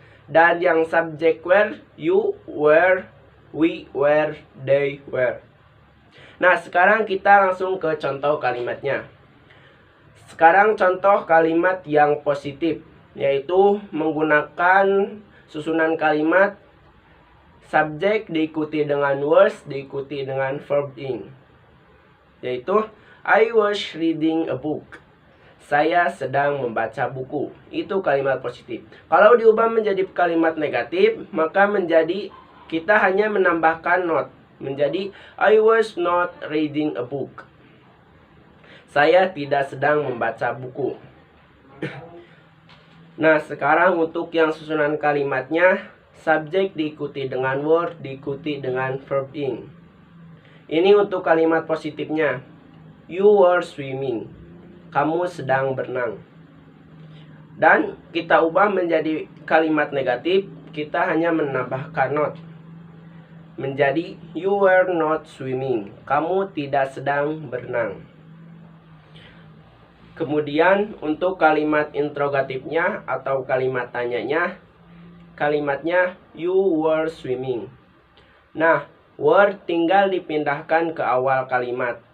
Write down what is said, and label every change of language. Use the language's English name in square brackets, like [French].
[Indonesian] Dan yang subjek [English] were, you were, we were, they were. [Indonesian] Nah, sekarang kita langsung ke contoh kalimatnya. Sekarang contoh kalimat yang positif, yaitu menggunakan susunan kalimat subjek diikuti dengan was, diikuti dengan verb ing. Yaitu [English] I was reading a book. [Indonesian] Saya sedang membaca buku. Itu kalimat positif. Kalau diubah menjadi kalimat negatif, maka menjadi kita hanya menambahkan not. Menjadi [English] I was not reading a book. [Indonesian] Saya tidak sedang membaca buku. Nah, sekarang untuk yang susunan kalimatnya, subjek diikuti dengan word, diikuti dengan verb ing. Ini untuk kalimat positifnya. [English] You were swimming. [Indonesian] Kamu sedang berenang. Dan kita ubah menjadi kalimat negatif, kita hanya menambahkan not. Menjadi [English] you were not swimming. [Indonesian] Kamu tidak sedang berenang. Kemudian untuk kalimat interrogatifnya atau kalimat tanyanya, kalimatnya [English] you were swimming. [Indonesian] Nah, were tinggal dipindahkan ke awal kalimat.